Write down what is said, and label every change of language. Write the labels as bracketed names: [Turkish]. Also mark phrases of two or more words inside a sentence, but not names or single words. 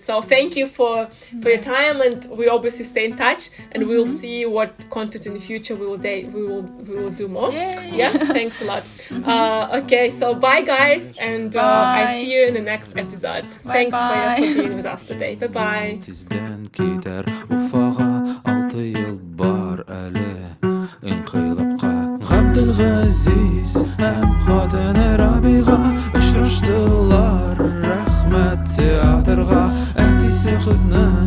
[English] So thank you for your time, and we obviously stay in touch, and we'll see what content in the future we will do more. Yeah, thanks a lot. Okay, so bye guys, and I see you in the next episode. Thanks for being with us today. Bye bye. [Tatar] Газиз һәм хатыны Рабига очраштылар рәхмәт театрга әтисе кызны